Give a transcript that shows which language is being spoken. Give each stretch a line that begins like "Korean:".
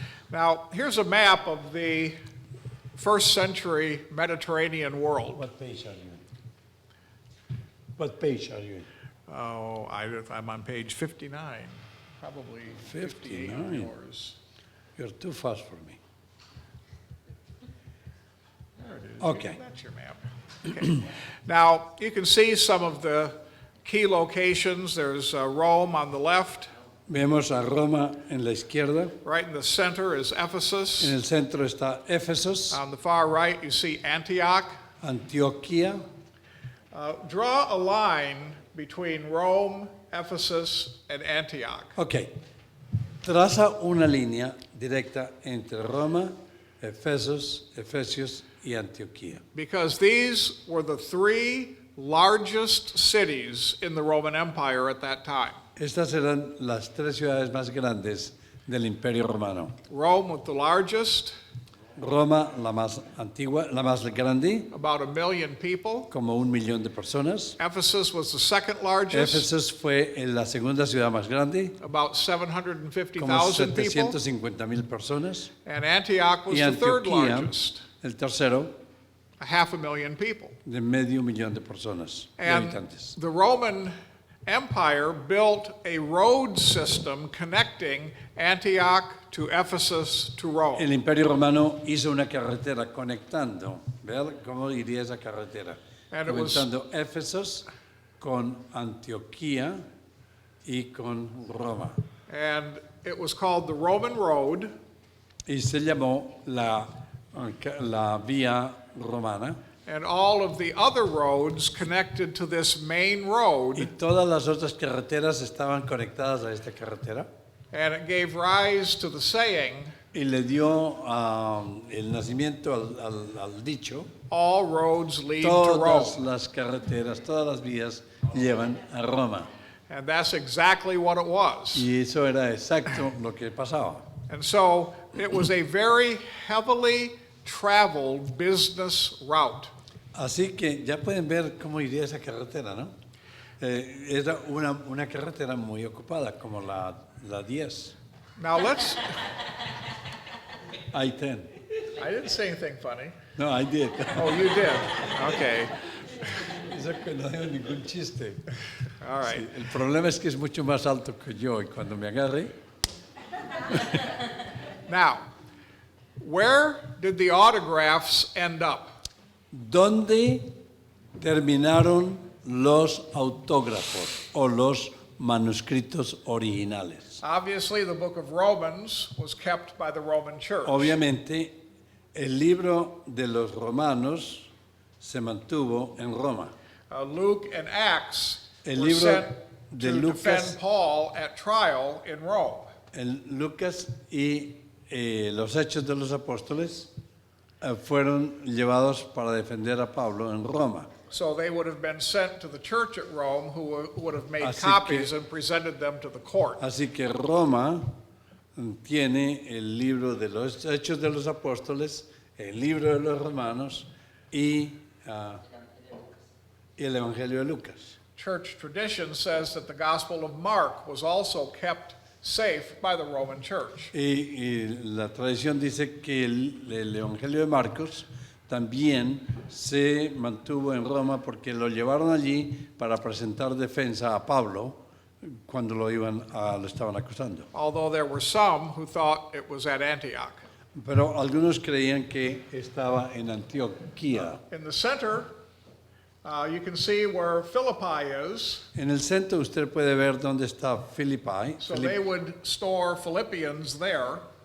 English: Now, here's a map of the first century Mediterranean world. What page are you in? What page are you in? Oh, I'm on page 59, probably 58 on 59. yours. You're too fast for me. There it is. Okay. That's your map. Okay. Now, you can see some of the key locations. There's Rome on the left.
Spanish: Vemos a Roma en la izquierda,
English: Right in the center is
Spanish: en
English: Ephesus.
Spanish: el centro está Éfesos,
English: On the far right, you see Antioch.
Spanish: Antioquía.
English: Draw a line between Rome, Ephesus, and Antioch.
Spanish: Ok, traza una línea directa entre Roma, Efesios y Antioquía.
English: Because these were the three largest cities in the Roman Empire at that time.
Spanish: Estas eran las tres ciudades más grandes del Imperio Romano.
English: Rome was the largest,
Spanish: Roma, la más antigua, la más grande,
English: about 1 million people.
Spanish: como 1 millón de personas.
English: Ephesus was the second largest,
Spanish: Éfesos fue la segunda ciudad más grande,
English: about
Spanish: como
English: 750,000 people.
Spanish: 750,000 personas.
English: And Antioch was
Spanish: Y
English: the third
Spanish: Antioquía,
English: largest,
Spanish: el tercero,
English: 500,000 people.
Spanish: de medio millón de personas, de
English: And
Spanish: habitantes.
English: the Roman Empire built a road system connecting Antioch to Ephesus to Rome.
Spanish: El Imperio Romano hizo una carretera conectando, ver cómo iría esa carretera,
English: And it was-
Spanish: conectando Éfesos con Antioquía y con Roma.
English: And it was called the Roman Road,
Spanish: Y se llamó la vía romana.
English: and all of the other roads connected to this main
Spanish: Y
English: road,
Spanish: todas las otras carreteras estaban conectadas a esta carretera.
English: and it gave rise to the saying,
Spanish: Y le dio el nacimiento al dicho,
English: all roads lead to
Spanish: todas
English: Rome.
Spanish: las carreteras, todas las vías llevan a Roma.
English: And that's exactly what it was.
Spanish: Y eso era exacto lo que pasaba.
English: And so it was a very heavily traveled business route.
Spanish: Así que ya pueden ver cómo iría esa carretera, ¿no? Era una carretera muy ocupada, como la 10.
English: Now let's, I-10. I didn't say anything funny. No, I did. Oh, you did? Okay,
Spanish: Eso que no digo ningún chiste.
English: all right.
Spanish: Sí, el problema es que es mucho más alto que yo y cuando me agarre,
English: Now, where did the autographs end up?
Spanish: ¿dónde terminaron los autógrafos o los manuscritos originales.
English: Obviously, the book of Romans was kept by the Roman Church.
Spanish: Obviamente, el libro de los romanos se mantuvo en Roma.
English: Luke and Acts
Spanish: El
English: were
Spanish: libro
English: sent
Spanish: de
English: to
Spanish: Lucas-
English: defend Paul at trial in Rome.
Spanish: Lucas y los Hechos de los Apóstoles fueron llevados para defender a Pablo en Roma.
English: So they would have been sent to the church at Rome, who would have made
Spanish: Así
English: copies
Spanish: que-
English: and presented them to the court.
Spanish: Así que Roma tiene el libro de los Hechos de los Apóstoles, el libro de los Romanos y el Evangelio de Lucas.
English: Church tradition says that the Gospel of Mark was also kept safe by the Roman Church.
Spanish: Y la tradición dice que el Evangelio de Marcos también se mantuvo en Roma porque lo llevaron allí para presentar defensa a Pablo cuando lo estaban acusando.
English: Although there were some who thought it was at Antioch.
Spanish: Pero algunos creían que estaba en Antioquía.
English: In the center, you can see where Philippi is.
Spanish: En el centro usted puede ver dónde está Filipi.
English: So they would store Philippians there.